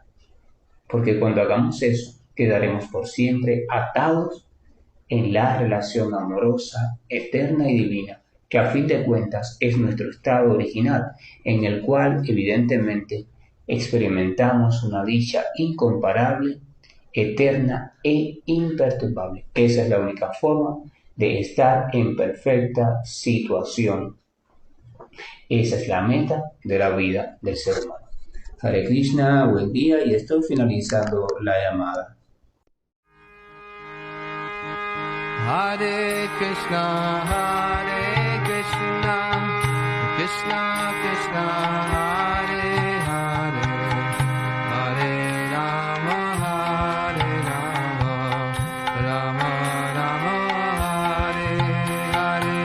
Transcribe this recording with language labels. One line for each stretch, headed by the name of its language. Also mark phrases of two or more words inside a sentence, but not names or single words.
Spanish: Porque cuando hagamos eso, quedaremos por siempre atados en la relación amorosa, eterna y divina, que a fin de cuentas es nuestro estado original, en el cual evidentemente experimentamos una dicha incomparable, eterna e imperturbable. Esa es la única forma de estar en perfecta situación. Esa es la meta de la vida del ser humano. Hare Krishna, buen día, y estoy finalizando la llamada. Hare Krishna, Krishna Krishna, Hare Hare, Hare Rama, Rama Rama, Hare Hare.